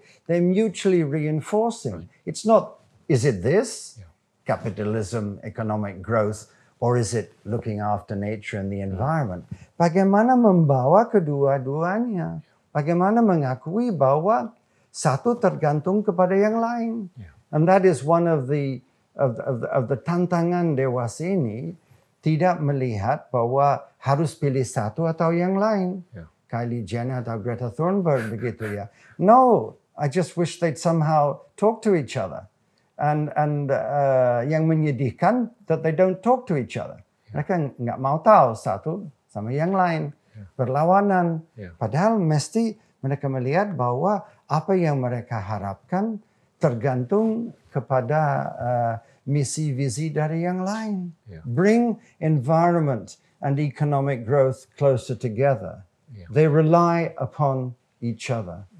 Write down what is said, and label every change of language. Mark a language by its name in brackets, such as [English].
[English] They mutually reinforcing. It's not, is it this capitalism, economic growth, or is it looking after nature and the environment? [Indonesian] Bagaimana membawa kedua-duanya? Bagaimana mengakui bahwa satu tergantung kepada yang lain? [English] And that is one of the [Indonesian] tantangan Dewas ini, tidak melihat bahwa harus pilih satu atau yang lain. Kylie Jenner atau Greta Thunberg begitu ya. [English] No, I just wish they'd somehow talk to each other. And [Indonesian] yang menyedihkan [English] that they don't talk to each other. [Indonesian] Mereka nggak mau tahu satu sama yang lain. Berlawanan. Padahal mesti mereka melihat bahwa apa yang mereka harapkan tergantung kepada misi visi dari yang lain. [English] Bring environment and economic growth closer together. They rely upon each other.